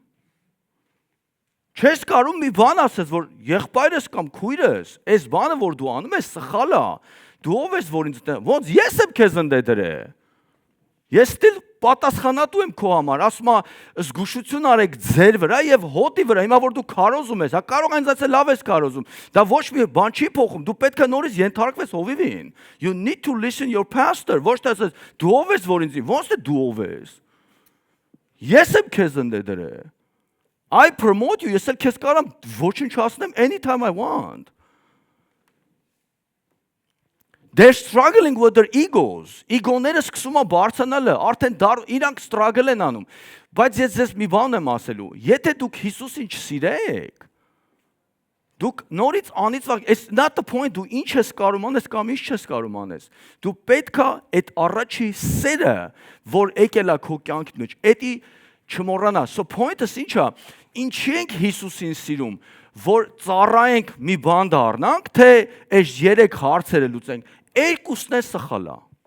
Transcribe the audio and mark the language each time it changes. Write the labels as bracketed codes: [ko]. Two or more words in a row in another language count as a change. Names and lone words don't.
[hy] Չես կարող մի բան ասես, որ եղբայրս կամ քույրս, այս բանը, որ դու անում ես, սխալ է։ Դու ով ես, որ ինձ ոնց ես եմ քեզ ընդդրել։ Ես ստիլ պատասխանատու եմ քո համար, ասում եմ, զգուշություն արեք ձեր վրա եւ հոտի վրա, հիմա որ դու քարոզում ես, հա կարող են ասել լավ ես քարոզում։ Դա ոչ մի բան չի փոխում, դու պետք է նորից ենթարկվես հովիվին։ [en] You need to listen your pastor, [hy] ոչ թե ասես, դու ով ես, որ ինձ, ոնց է դու ով ես։ Ես եմ քեզ ընդդրել։ [en] I promote you, [hy] ես էլ քեզ կարամ ոչնչացնեմ [en] anytime I want. They're struggling with their egos. [hy] Իգոները սկսում են բարձրանալը, արդեն իրանք struggle են անում։ Բայց ես ձեզ մի բան եմ ասելու, եթե դուք Հիսուսին չսիրեք, դուք նորից անիծվակ, [en] it's not the point, [hy] դու ինչ ես կարում անես կամ ինչ չես կարում անես։ Դու պետքա այդ առաջի սերը, որ եկել է քո կյանքի մեջ, էդի չմոռանաս։ So point-ս ինչա, ինչի ենք Հիսուսին սիրում, որ ծառայենք մի բան դառնանք, թե այս 3 հարցերը լուծենք։ Երկուսն է սխալ է։